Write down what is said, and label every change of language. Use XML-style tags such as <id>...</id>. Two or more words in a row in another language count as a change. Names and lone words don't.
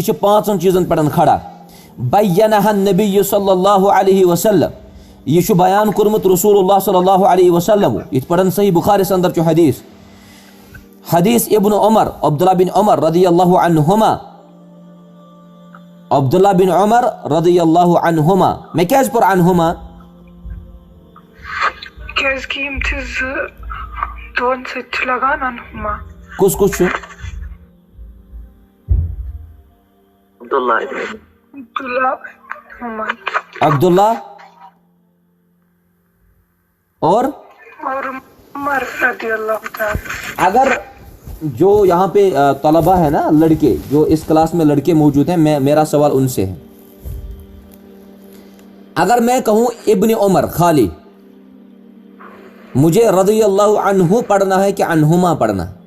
<ks>چھ پانچن چیزن پڑھن کھڑا بینها النبی</ks> <ar>صلی اللہ علیہ وسلم</ar> <ks>یہ بیان کورمت رسول اللہ</ks> <ar>صلی اللہ علیہ وسلم</ar> <ks>یہ پڑھن صحیح بخاری اندر چھ حدیث ابن عمر عبداللہ بن عمر</ks> <ar>رضی اللہ عنہما</ar> <ks>عبداللہ بن عمر</ks> <ar>رضی اللہ عنہما</ar> <ks>میں کیاز پر عنہما کیاز کہ یم چھ دون سۭتۍ لگان عنہما کس چھُ عبداللہ اور عمر رضی اللہ تعالی.</ks> <ur>اگر جو یہاں پہ طلبہ ہے نا لڑکے جو اس کلاس میں لڑکے موجود ہیں میرا سوال ان سے ہے اگر میں کہوں ابن عمر خالی مجھے رضی اللہ عنہ پڑھنا ہے کہ عنہما پڑھنا</ur>